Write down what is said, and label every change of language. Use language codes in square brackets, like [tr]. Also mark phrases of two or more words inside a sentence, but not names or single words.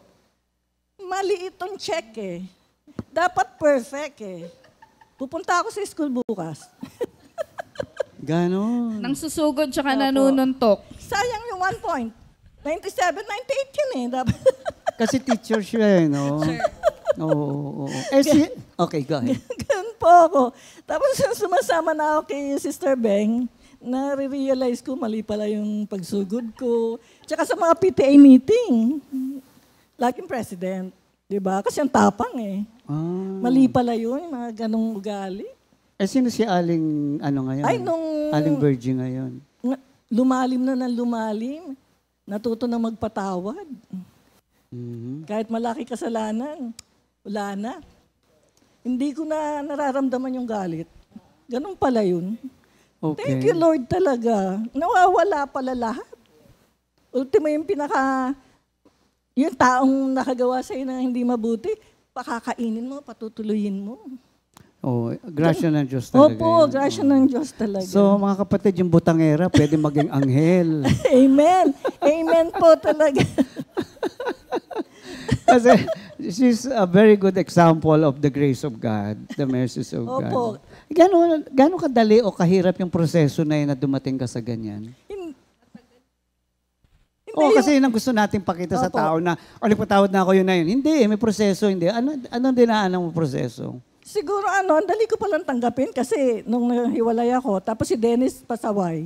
[tl] Maliit ang check eh. Dapat perfect eh. Pupunta ako sa school bukas. Ganon. Nang susugod tsaka Opo. nanununtok. Sayang yung 1 point. 97, 98 yun eh. Dapat. Kasi teacher siya no? Oo. Okay, go ahead. Ganun po ako. Tapos yung sumasama na ako kay Sister Beng, nare-realize ko mali pala yung pagsugod ko. Tsaka sa mga PTA meeting, laging president. Diba? Kasi ang tapang eh. Mali pala yun, yung mga ganong ugali. Sino si Aling, ngayon? Ay, nung Aling Virgin ngayon. lumalim na ng lumalim, natuto na magpatawad. Kahit malaki kasalanan, wala na. Hindi ko na nararamdaman yung galit. Ganun pala yun. Okay. [en] Thank you, [tl] Lord, talaga. Nawawala pala lahat. Ultimo yung yung taong nakagawa sa'yo na hindi mabuti, pakakainin mo, patutuloyin mo. Grasya ng Diyos talaga. Opo, grasya ng Diyos talaga. So, mga kapatid, yung butangera, pwede maging anghel. Amen. Amen po talaga. [en] Kasi she's a very good example of the grace of God, the mercies of [tl] Opo. [en] God. [tl] Gano'n kadali o kahirap yung proseso na yun na dumating ka sa ganyan? Kasi yun ang gusto nating pakita sa Opo. tao na, nagpatawad na ako yun na yun. Hindi, may proseso, hindi. Anong dinaanan mo proseso? Siguro ang dali ko palang tanggapin kasi nung nahiwalay ako, tapos si Dennis pasaway.